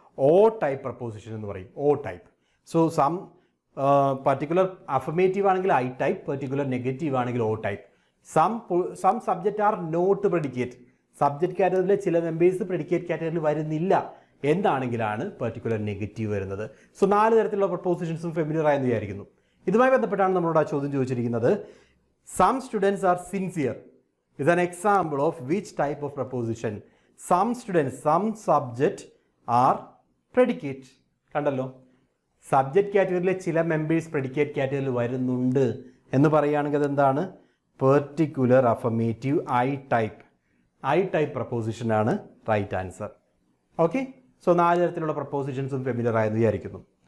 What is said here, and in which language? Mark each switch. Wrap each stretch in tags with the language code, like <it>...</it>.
<ml>ഓ type preposition എന്ന് പറയും, ഓ type. So some particular affirmative ആണെങ്കിൽ ഐ ടൈപ്പ്, പെർട്ടിക്കുലർ നെഗറ്റീവ് ആണെങ്കിൽ ഓ type.</ml> <en>some subject are not predicate,</en> <ml>subject കാറ്റഗറിയിലെ ചില members predicate കാറ്റഗറിയിൽ വരുന്നില്ല എന്താണെങ്കിലാണ് പെർട്ടിക്കുലർ നെഗറ്റീവ് വരുന്നത്. സോ 4 തരത്തിലുള്ള പ്രപ്പോസിഷൻസും ഫെമിലിയർ ആയെന്ന് വിചാരിക്കുന്നു. ഇതുമായി ബന്ധപ്പെട്ടാണ് നമ്മളോട് ആ ചോദ്യം ചോദിച്ചിരിക്കുന്നത്.</ml> <en>Some students are sincere is an example of which type of preposition? Some students, some subject are predicate.</en> <ml>കണ്ടല്ലോ, സബ്ജക്റ്റ് കാറ്റഗറിയിലെ ചില മെമ്പേഴ്സ് പ്രെഡിക്കേറ്റ് കാറ്റഗറിയിൽ വരുന്നുണ്ട് എന്ന് പറയുകയാണെങ്കിൽ അതെന്താണ്? Particular affirmative I type, I type preposition ആണ് റൈറ്റ് ആൻസർ. ഓക്കെ, സോ 4 തരത്തിലുള്ള പ്രപ്പോസിഷൻസും familiar ആയെന്ന് വിചാരിക്കുന്നു.</ml>